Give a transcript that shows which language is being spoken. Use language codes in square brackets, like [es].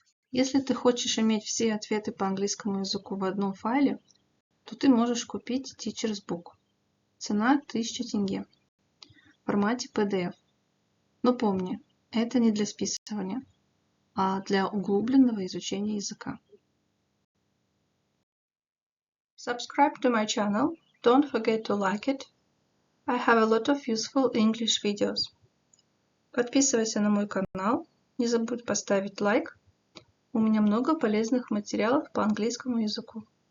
[ru] Если ты хочешь иметь все ответы по английскому языку в одном файле, то ты можешь купить Teacher's Book. Цена 1000 тенге. В формате PDF. Но помни, это не для списывания, а для углубленного изучения языка. [en] Subscribe to my channel. Don't forget to like it. I have a lot of useful English videos. [ru] Подписывайся на мой канал. Не забудь поставить лайк. У меня много полезных материалов по английскому языку.